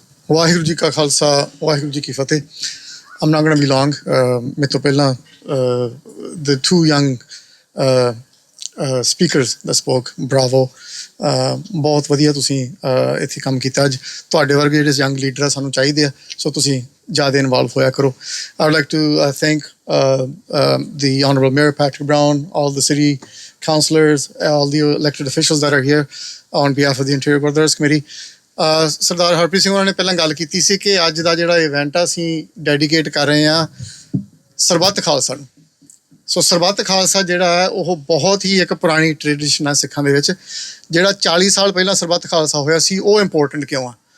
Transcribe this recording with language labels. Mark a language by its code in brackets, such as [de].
[pa] ਵਾਹਿਗੁਰੂ ਜੀ ਕਾ ਖਾਲਸਾ ਵਾਹਿਗੁਰੂ ਜੀ ਕੀ ਫਤਿਹ. [en] I'm not going to be long. [pa] ਮੇਰੇ ਤੋਂ ਪਹਿਲਾਂ [en] the two young speakers that spoke, bravo. [pa] ਬਹੁਤ ਵਧੀਆ ਤੁਸੀਂ ਇੱਥੇ ਕੰਮ ਕੀਤਾ ਅੱਜ. ਤੁਹਾਡੇ ਵਰਗੇ ਜਿਹੜੇ ਯੰਗ ਲੀਡਰ ਆ ਸਾਨੂੰ ਚਾਹੀਦੇ ਆ, ਸੋ ਤੁਸੀਂ ਜ਼ਿਆਦਾ ਇਨਵੋਲਵ ਹੋਇਆ ਕਰੋ. [en] I would like to thank the Honourable Mayor Patrick Brown, all the city councillors, all the elected officials that are here on behalf of the Interior Gurdwaras Committee. [pa] ਸਰਦਾਰ ਹਰਪ੍ਰੀਤ ਸਿੰਘ ਉਹਨਾਂ ਨੇ ਪਹਿਲਾਂ ਗੱਲ ਕੀਤੀ ਸੀ ਕਿ ਅੱਜ ਦਾ ਜਿਹੜਾ ਇਵੈਂਟ ਆ ਅਸੀਂ ਡੈਡੀਕੇਟ ਕਰ ਰਹੇ ਹਾਂ ਸਰਬੱਤ ਖਾਲਸਾ ਨੂੰ. ਸੋ ਸਰਬੱਤ ਖਾਲਸਾ ਜਿਹੜਾ ਹੈ ਉਹ ਬਹੁਤ ਹੀ ਇੱਕ ਪੁਰਾਣੀ ਟ੍ਰੈਡੀਸ਼ਨ ਹੈ ਸਿੱਖਾਂ ਦੇ ਵਿੱਚ. ਜਿਹੜਾ 40 ਸਾਲ ਪਹਿਲਾਂ ਸਰਬੱਤ ਖਾਲਸਾ ਹੋਇਆ ਸੀ ਉਹ ਇੰਪੋਰਟੈਂਟ ਕਿਉਂ ਆ?